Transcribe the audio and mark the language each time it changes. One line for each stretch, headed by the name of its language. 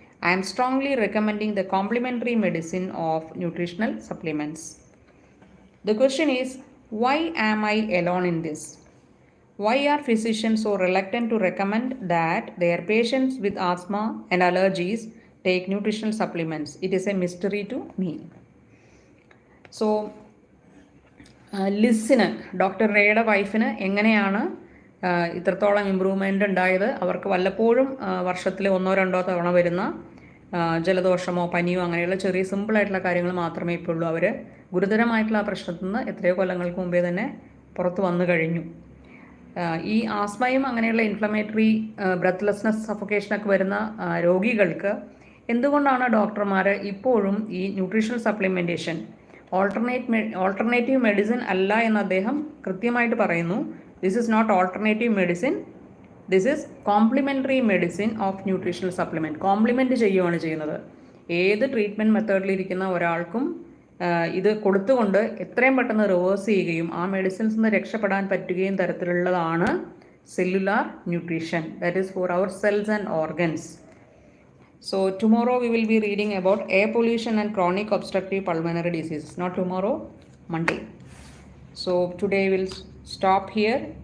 English: I am strongly recommending the complementary medicine of nutritional supplements. The question is, why am I alone in this? Why are physicians so reluctant to recommend that their patients with asthma and allergies take nutritional supplements? It is a mystery to me.
Malayalam: So, ലിസ്സിന് doctor റേയുടെ വൈഫിന് എങ്ങനെയാണ് ഇത്രത്തോളം improvement ഉണ്ടായത്? അവർക്ക് വല്ലപ്പോഴും വർഷത്തിൽ 1-2 തവണ വരുന്ന ജലദോഷമോ പനിയോ അങ്ങനെയുള്ള ചെറിയ സിമ്പിളായിട്ടുള്ള കാര്യങ്ങൾ മാത്രമേ ഇപ്പോൾ ഉള്ളൂ. അവർ ഗുരുതരമായിട്ടുള്ള ആ പ്രശ്നത്തിൽ നിന്ന് എത്രയോ കൊല്ലങ്ങൾക്ക് മുമ്പേ തന്നെ പുറത്ത് വന്നു കഴിഞ്ഞു. ഈ ആസ്മയും അങ്ങനെയുള്ള ഇൻഫ്ലമേറ്ററി ബ്രെത്ത്ലെസ്നെസ് സഫോക്കേഷനൊക്കെ വരുന്ന രോഗികൾക്ക് എന്തുകൊണ്ടാണ് ഡോക്ടർമാർ ഇപ്പോഴും ഈ ന്യൂട്രീഷണൽ സപ്ലിമെൻറ്റേഷൻ ഓൾട്ടർനേറ്റീവ് മെഡിസിൻ അല്ല എന്ന് അദ്ദേഹം കൃത്യമായിട്ട് പറയുന്നു.
English: This is not alternative medicine, this is complementary medicine of nutritional supplement.
Malayalam: Compliment ചെയ്യുകയാണ് ചെയ്യുന്നത്. ഏത് ട്രീറ്റ്മെൻറ്റ് മെത്തേഡിലിരിക്കുന്ന ഒരാൾക്കും ഇത് കൊടുത്തുകൊണ്ട് എത്രയും പെട്ടെന്ന് റിവേഴ്സ് ചെയ്യുകയും ആ മെഡിസിൻസ് നിന്ന് രക്ഷപ്പെടാൻ പറ്റുകയും തരത്തിലുള്ളതാണ് cellular nutrition.
English: That is for our cells and organs. So tomorrow we will be reading about air pollution and chronic obstructive pulmonary diseases. Not tomorrow, Monday. So today we'll stop here.